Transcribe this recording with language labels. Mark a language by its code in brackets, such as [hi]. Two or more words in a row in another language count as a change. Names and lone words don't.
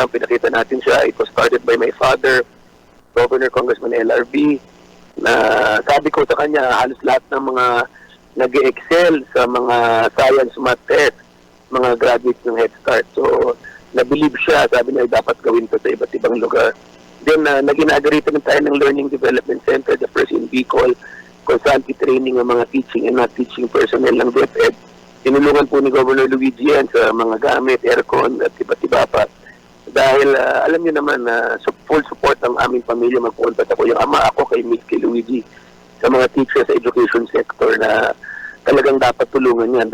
[tl] Pinakita natin siya. [en] It was started by my father, [tl] Governor Congressman LRV, na sabi ko sa kanya, halos lahat ng mga nag-excel sa mga [en] science, math test, [tl] mga graduates ng Head Start. So, nabilib siya. Sabi niya, dapat gawin to sa iba't ibang lugar. Then, nag-inaugurate rin tayo ng Learning Development Center, [en] the first in Bicol, [tl] kung saan training ng mga [en] teaching and not teaching personnel [tl] ng DepEd. Tinulungan po ni Governor Luigi yan sa mga gamit, aircon at iba't iba pa. Dahil alam niyo naman na [en] full support [tl] ang aming pamilya. Magpunta ako yung ama ako kay Miss Luigi sa mga teachers sa education sector na talagang dapat tulungan yan.